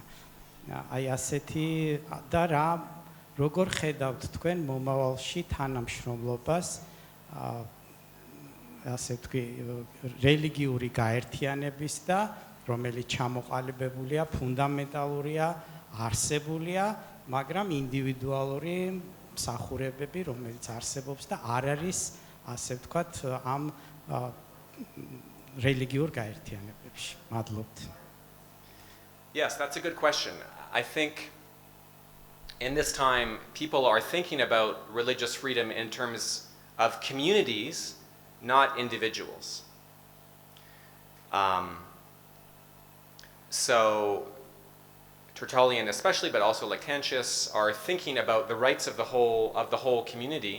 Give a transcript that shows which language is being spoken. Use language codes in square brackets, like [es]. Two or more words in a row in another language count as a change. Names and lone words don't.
[ka] აი ასეთი და როგორ ხედავთ თქვენ მომავალში თანამშრომლობას ასე ვთქვი რელიგიური გაერთიანების და რომელიც ჩამოყალიბებულია ფუნდამენტალურია არსებულია, მაგრამ ინდივიდუალური მსახურებები, რომელიც არსებობს და არ არის, ასე ვთქვათ, ამ რელიგიურ გაერთიანებებში. მადლობთ. [en] Yes, that's a good question. I think in this time, people are thinking about religious freedom in terms of communities, not individuals. So Tertullian especially, but also Lactantius, are thinking about the rights of the whole community.